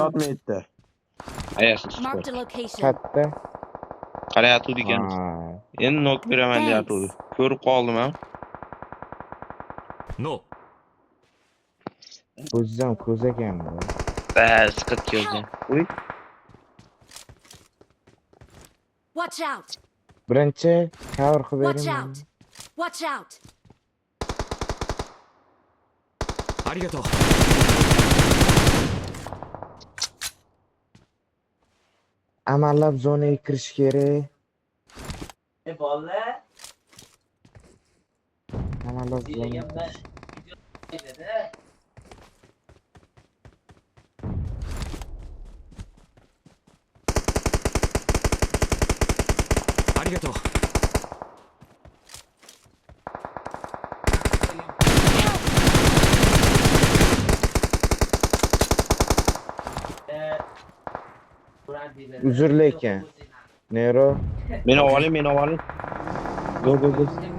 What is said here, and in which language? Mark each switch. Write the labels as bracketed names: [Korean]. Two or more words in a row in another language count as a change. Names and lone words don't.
[Uzbek] yotmaydi. Ayasiz. [English] Marked a location. [Uzbek] Katta. Qarayotgan ekan. Ha. Endi nok beraman [English] Thanks. [Uzbek] deyapti. Ko'rib qoldim ha. [English] No. [Uzbek] Ko'zdan ko'z ekan bu. Bas qit keldi. Uy, [English] Watch out! [Uzbek] Birinchi cover qilib [English] Watch [Uzbek] bering. [English] out! Watch out! [Japanese] ありがとう。 [Uzbek] Amallab zonaga kirish kerak. Amallab zonaga kirish. [Japanese] ありがとう。 [Uzbek] Uzr lekin. Nero. meni oling, meni oling. [English] Go go go.